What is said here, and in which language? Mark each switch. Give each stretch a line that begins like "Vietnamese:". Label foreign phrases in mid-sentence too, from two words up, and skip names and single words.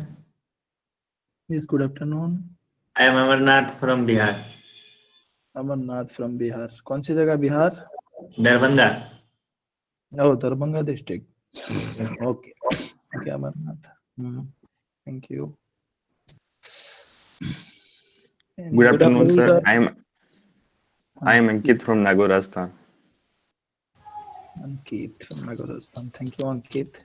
English: yes good afternoon I am Amarnath from Bihar.
Hindi: Amarnath from Bihar कौन सी जगह बिहार
English: Darbhanga. oh Darbhanga district Yes. okay okay Amarnath thank you Good afternoon, sir. I am Ankit Please. from Nagaur, Rajasthan. Ankit from Nagarajasthan thank you Ankit